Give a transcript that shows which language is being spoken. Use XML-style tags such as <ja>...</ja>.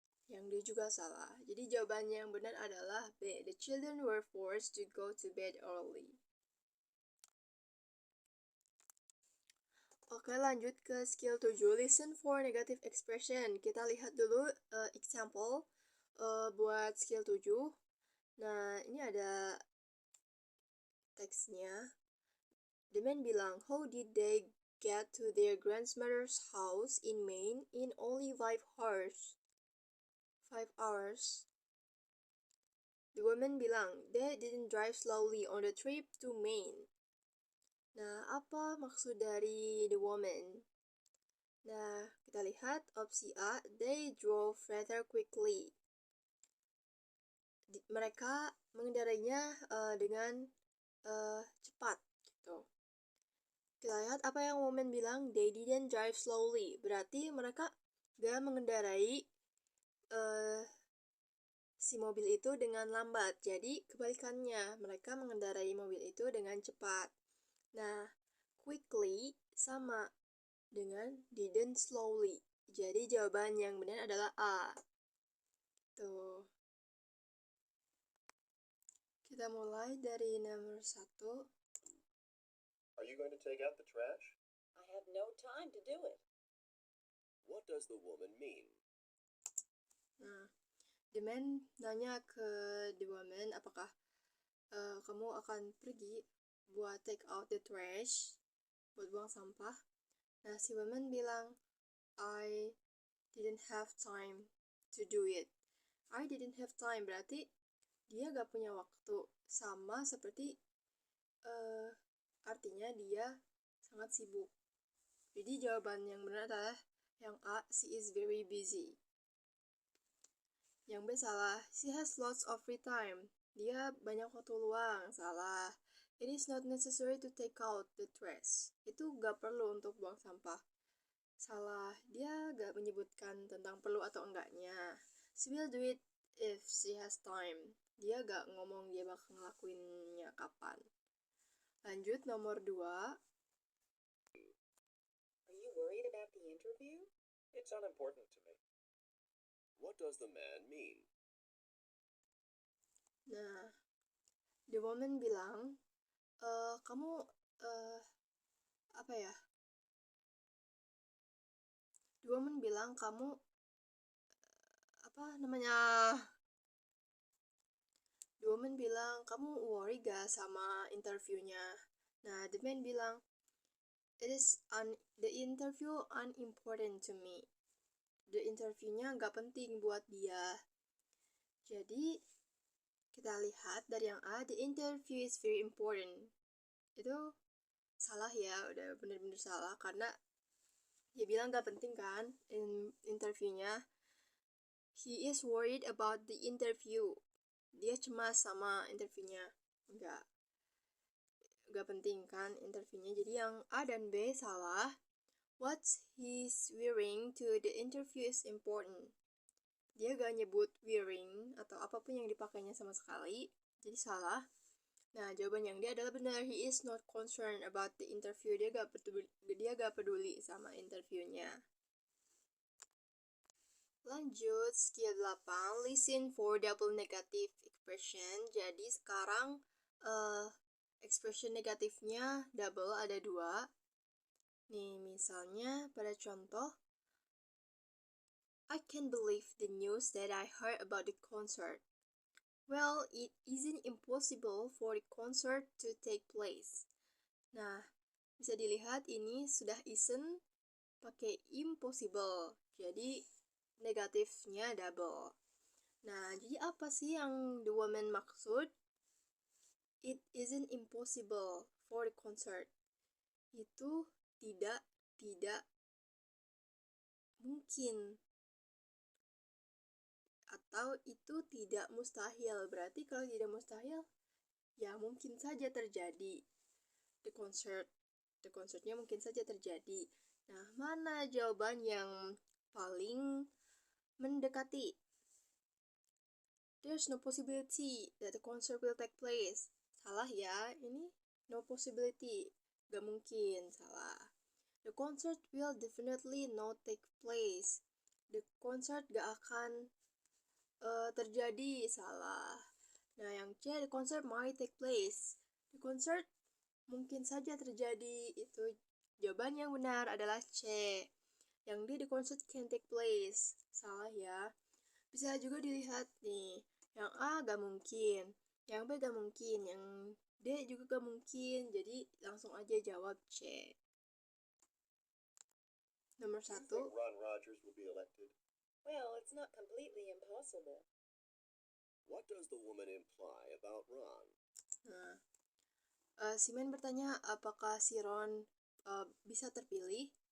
<id>Yang D juga salah. Jadi jawabannya yang benar adalah B.</id> <en>The children were forced to go to bed early.</en> <id>Oke, lanjut ke skill 7.</id> <en>Listen for negative expression.</en> <id>Kita lihat dulu example buat skill 7. Nah, ini ada teksnya.</id> <en>The man bilang, how did they get to their grandmother's house in Maine in only 5 hours? 5 hours. The woman bilang, they didn't drive slowly on the trip to Maine.</en> <id>Nah, apa maksud dari the woman? Nah, kita lihat opsi A,</id> <en>they drove rather quickly.</en> <id>Mereka mengendarainya dengan cepat gitu. Kita lihat apa yang woman bilang,</id> <en>they didn't drive slowly.</en> <id>Berarti mereka gak mengendarai si mobil itu dengan lambat. Jadi kebalikannya, mereka mengendarai mobil itu dengan cepat. Nah, quickly sama dengan didn't slowly. Jadi jawaban yang benar adalah A. Tuh. Kita mulai dari nomor 1.</id> <en>Are you going to take out the trash? I have no time to do it. What does the woman mean?</en> <id>Nah, the man nanya ke the woman, apakah kamu akan pergi buat</id> <en>take out the trash,</en> <id>buat buang sampah? Nah, si woman bilang,</id> <en>I didn't have time to do it. I didn't have time</en> <id>berarti dia gak punya waktu. Sama seperti artinya dia sangat sibuk. Jadi jawaban yang benar adalah yang A,</id> <en>she is very busy.</en> <id>Yang B salah,</id> <en>she has lots of free time.</en> <id>Dia banyak waktu luang. Salah.</id> <en>It is not necessary to take out the trash.</en> <id>Itu gak perlu untuk buang sampah. Salah. Dia gak menyebutkan tentang perlu atau enggaknya.</id> <en>She will do it if she has time.</en> <id>Dia gak ngomong dia bakal ngelakuinnya kapan. Lanjut nomor 2.</id> <en>Are you worried about the interview? It's unimportant to me. What does the man mean?</en> <id>Nah, the woman bilang, kamu apa ya? The woman bilang kamu apa namanya? The woman bilang kamu worry gak sama interviewnya?</id> <en>Nah, the man bilang, the interview unimportant to me.</en> <id>The interviewnya gak penting buat dia. Jadi kita lihat dari yang A,</id> <en>the interview is very important.</en> <id>Itu salah ya, udah bener-bener salah karena dia bilang gak penting kan interviewnya.</id> <en>He is worried about the interview.</en> <id>Dia cemas sama interviewnya. Gak penting kan interviewnya. Jadi yang A dan B salah.</id> <en>What he's wearing to the interview is important.</en> <id>Dia gak nyebut wearing atau apapun yang dipakainya sama sekali. Jadi salah. Nah, jawaban yang D adalah benar.</id> <en>He is not concerned about the interview.</en> <id>Dia gak peduli sama interviewnya.</id> <en>Lanjut, skill 8. Listen for double negative expression.</en> <id>Jadi sekarang expression negatifnya double, ada 2. Nih, misalnya pada contoh,</id> <en>I can't believe the news that I heard about the concert. Well, it isn't impossible for the concert to take place.</en> <id>Nah, bisa dilihat ini sudah isn't pakai impossible. Jadi negatifnya double. Nah, jadi apa sih yang the woman maksud?</id> <en>It isn't impossible for the concert.</en> <id>Itu tidak mungkin. Atau itu tidak mustahil. Berarti kalau tidak mustahil, ya mungkin saja terjadi. The concertnya mungkin saja terjadi. Nah, mana jawaban yang paling mendekati?</id> <en>There's no possibility that the concert will take place.</en> <id>Salah ya, ini</id> <en>no possibility.</en> <id>Gak mungkin, salah.</id> <en>The concert will definitely not take place.</en> <id>The concert gak akan terjadi, salah.</id> <en>Nah, yang C, the concert might take place. The concert</en> <id>mungkin saja terjadi. Itu jawaban yang benar adalah C. Yang D,</id> <en>the concert can take place.</en> <id>Salah ya. Bisa juga dilihat nih. Yang A gak mungkin, yang B gak mungkin, yang D juga gak mungkin. Jadi langsung aja jawab C. Nomor</id> <en>Do you 1. think Ron Rogers will be elected? Well, it's not completely impossible. What does the woman imply about Ron?</en> <id>Nah, si Man bertanya apakah si Ron bisa terpilih.</id>